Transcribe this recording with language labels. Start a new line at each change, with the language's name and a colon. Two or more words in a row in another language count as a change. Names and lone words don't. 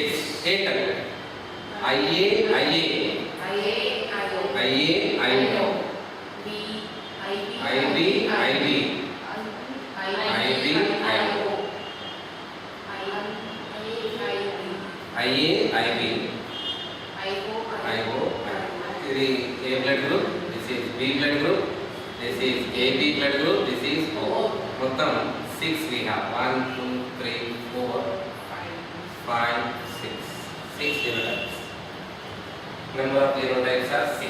Telugu: 8 అంటే IA, IA, IO.
English: IB, IB, IB, IO, IA, IB, IO. This is A blood group, this is B blood group, this is AB blood group, this is O. మొత్తం 6 we have. 1, 2, 3, 4, 5, 6. 6 genotypes. Number of genotypes are 6.